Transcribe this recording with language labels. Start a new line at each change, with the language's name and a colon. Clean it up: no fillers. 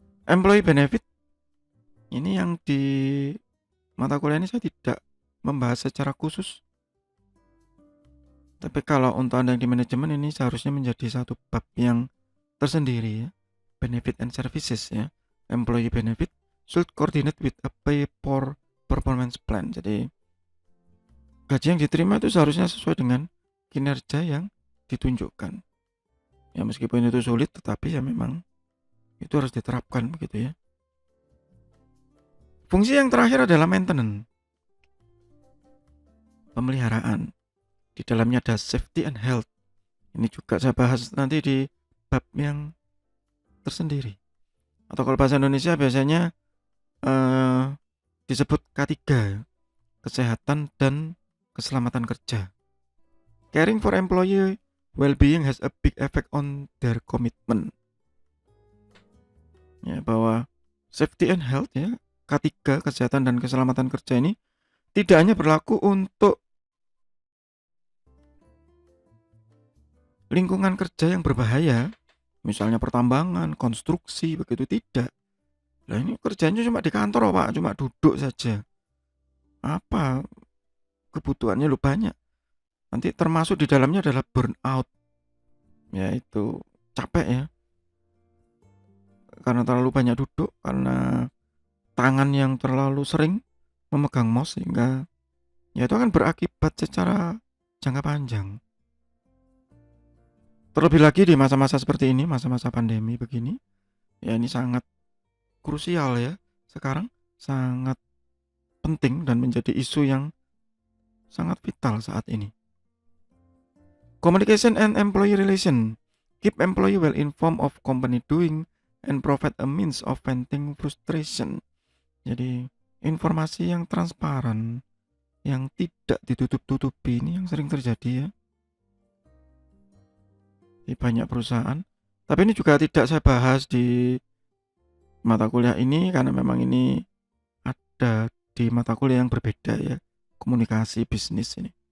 Indonesian: Employee benefit, ini yang di mata kuliah ini saya tidak membahas secara khusus. Tapi kalau untuk Anda yang di manajemen, ini seharusnya menjadi satu bab yang tersendiri ya.
English: Benefit and services ya. Employee benefit should coordinate with a pay for performance plan.
Indonesian: Jadi gaji yang diterima itu seharusnya sesuai dengan kinerja yang ditunjukkan. Ya meskipun itu sulit, tetapi ya memang itu harus diterapkan begitu ya. Fungsi yang terakhir adalah maintenance, pemeliharaan. Di dalamnya ada safety and health. Ini juga saya bahas nanti di bab yang tersendiri. Atau kalau bahasa Indonesia biasanya disebut K3, kesehatan dan keselamatan kerja.
English: Caring for employee well-being has a big effect on their commitment.
Indonesian: Ya, bahwa safety and health ya, K3, kesehatan dan keselamatan kerja ini tidak hanya berlaku untuk lingkungan kerja yang berbahaya, misalnya pertambangan, konstruksi, begitu tidak. Lah ini kerjanya cuma di kantor Pak, cuma duduk saja. Apa kebutuhannya lu banyak. Nanti termasuk di dalamnya adalah burnout. Yaitu capek ya. Karena terlalu banyak duduk, karena tangan yang terlalu sering memegang mouse sehingga ya itu akan berakibat secara jangka panjang. Terlebih lagi di masa-masa seperti ini, masa-masa pandemi begini, ya ini sangat krusial ya. Sekarang sangat penting dan menjadi isu yang sangat vital saat ini.
English: Communication and employee relation. Keep employee well informed of company doing and provide a means of venting frustration.
Indonesian: Jadi informasi yang transparan, yang tidak ditutup-tutupi ini yang sering terjadi ya di banyak perusahaan. Tapi ini juga tidak saya bahas di mata kuliah ini karena memang ini ada di mata kuliah yang berbeda ya, komunikasi bisnis ini.